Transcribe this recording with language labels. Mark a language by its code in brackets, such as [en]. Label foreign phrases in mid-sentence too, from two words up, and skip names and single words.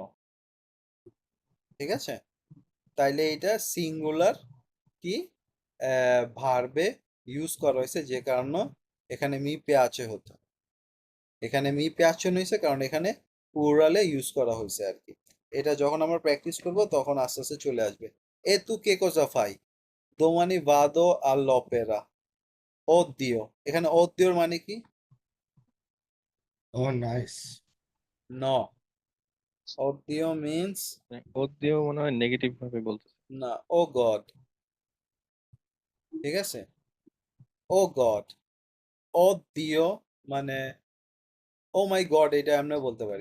[bn] ঠিক আছে, তাইলে এটা সিঙ্গুলার কি ভার্বে ইউজ করা হয়েছে, যে কারণে এখানে [it] mi piace [bn] হতো। এখানে [it] mi piacciono [bn] হয়েছে কারণ এখানে প্লুরালে ইউজ করা হয়েছে আর কি। এটা যখন আমরা প্র্যাকটিস করব তখন আস্তে আস্তে চলে আসবে। [it] e tu che cosa fai? Domani vado all'opera. Oddio, [bn] এখানে oddio মানে কি? ও নাইস। [en] No, oddio means [bn] ওর দিয়েও মনে হয় নেগেটিভ ভাবে বলতেছে। না, [en] oh God. [bn] ঠিক আছে, [en] oh God, [bn] oddio মানে [en] oh my God, [bn] এটা আমরা বলতে পারি।